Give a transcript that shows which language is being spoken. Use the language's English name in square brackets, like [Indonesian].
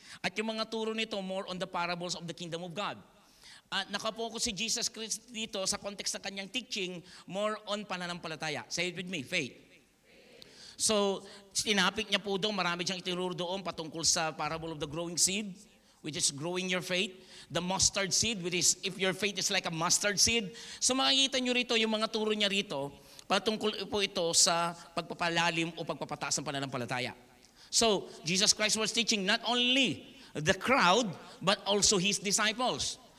[Filipino] At yung mga turo nito, [English] more on the parables of the kingdom of God. [Filipino] At nakapokus si Jesus Christ dito sa context ng kanyang teaching, more on pananampalataya. [English] Say it with me, faith. [Filipino] So, tinapik niya po doon, marami siyang itinuro doon patungkol sa [English] parable of the growing seed, which is growing your faith. The mustard seed, which is if your faith is like a mustard seed. [Filipino] So makikita nyo rito, yung mga turo niya rito, patungkol po ito sa pagpapalalim o pagpapataas ng pananampalataya. [English] So, Jesus Christ was teaching not only the crowd, but also His disciples.